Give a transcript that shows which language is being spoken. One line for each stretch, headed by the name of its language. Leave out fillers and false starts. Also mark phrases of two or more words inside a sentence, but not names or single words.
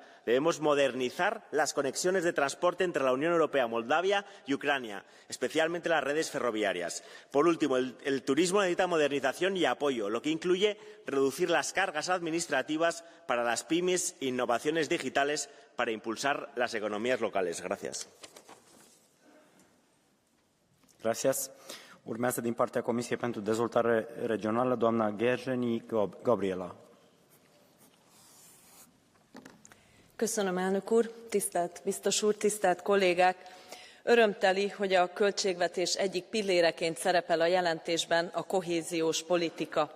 Spanish: Debemos modernizar las conexiones de transporte entre la Unión Europea, Moldavia y Ucrania, especialmente las redes ferroviarias. Por último, el turismo necesita modernización y apoyo, lo que incluye reducir las cargas administrativas para las pymes e innovaciones digitales para impulsar las economías locales. Gracias. Gracias.
Romanian: Urmează din partea Comisiei pentru Dezvoltare Regională, doamna Gerzseny Gabriela.
Hungarian: Köszönöm, elnök úr, tisztelt biztos úr, tisztelt kollégák! Örömteli, hogy a költségvetés egyik pilléreként szerepel a jelentésben a kohéziós politika.